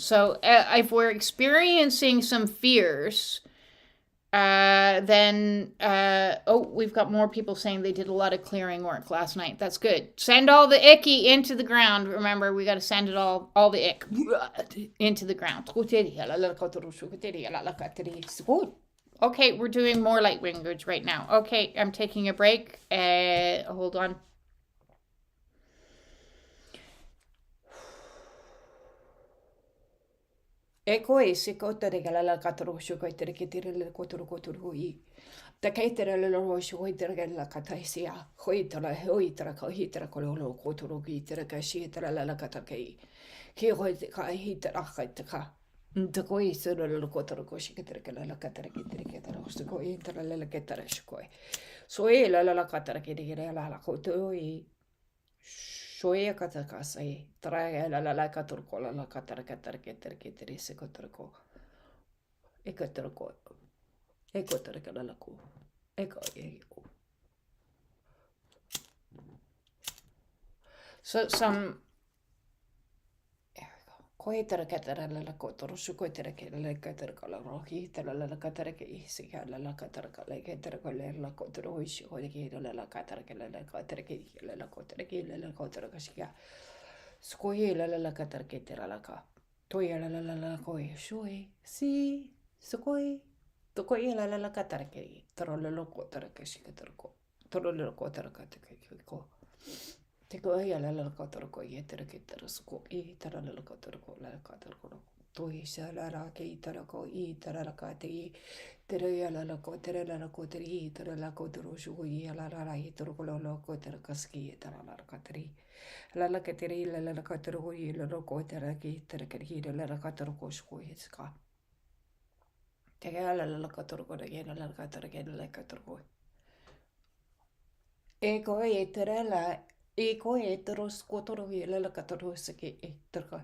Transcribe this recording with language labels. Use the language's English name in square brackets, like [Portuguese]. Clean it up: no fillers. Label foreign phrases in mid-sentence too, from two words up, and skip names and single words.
[English] So if we're experiencing some fears, then we've got more people saying they did a lot of clearing work last night. That's good. Send all the icky into the ground. Remember, we got to send it all the ick into the ground. Okay, we're doing more light language right now. Okay, I'm taking a break. Hold on. Eko e se kota de galala katoro shuko tere kitire le kotoro kotoro i. Ta kaitere le lo shuko tere gala kataisia. Hoitara hoitara ka hitara ko lo kotoro ki tere ka shitara la katakei. Ki hoit ka hitara kaitaka. Nta ko i se lo kotoro ko shikere ka la katara ki tere ketara ko intara la ketara shuko. So e la katara ki tere la kotoro i. Shoya katakasai, trae la katurko la katara keteri sekotrako. Ekotrako. Ekotraka la ko. Eko. So some koitara katara la kotoro sukoitara ke la katara la rohi tara la katara ke isika la katara la katara ko la kotoro ishi ko ke la katara ke la katara ke la kotara ke la kotara ka shika skoi la katara ke tera la ka toya la koi shoi si skoi to koi la katara ke tro la kotara ka shika tro tro la kotara ka te ko te ko ia la kotoro ko ia tere ke tere sko I tara la kotoro ko la kotoro ko to I sa la ke I tara ko I tara la ka te I tere ia la ko tere la ko tere I tara la kotoro shu I la I toro ko la ko tere ka ski tara la ka tere la ke tere la kotoro ko I la ko tere ke tere ke I la kotoro ko shu I ska Ego eterela, ego eteros kotoro yela katoro seki eterka.